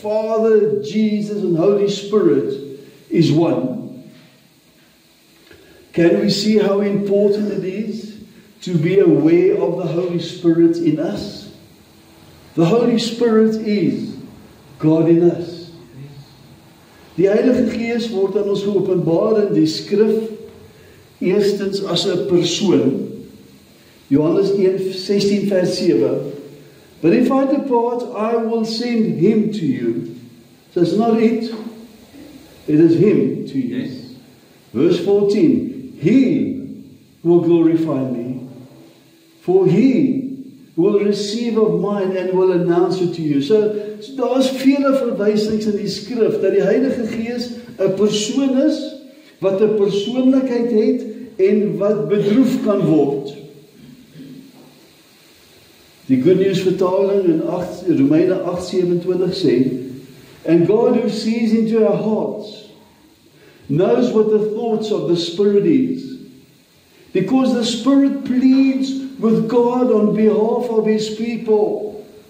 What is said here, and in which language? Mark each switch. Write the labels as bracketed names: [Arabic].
[English] Father, Jesus, and Holy Spirit is one. Can we see how important it is to be aware of the Holy Spirit in us? The Holy Spirit is God in us. [Afrikaans] Die Heilige Gees word aan ons geopenbaar in die skrif, eerstens as 'n persoon. Johannes 1:16 vers 7. [English] But if I depart, I will send him to you. So it's not it is him to you. Yes. Verse 14. He will glorify me, for he will receive of mine and will announce it to you. [Afrikaans] So daar is vele verwysings in die skrif dat die Heilige Gees 'n persoon is wat 'n persoonlikheid het en wat bedroef kan word. Die Good News vertaling in Romeine 8:27 sê, and God who sees into our hearts knows what the thoughts of the Spirit is, because the Spirit pleads with God on behalf of His people.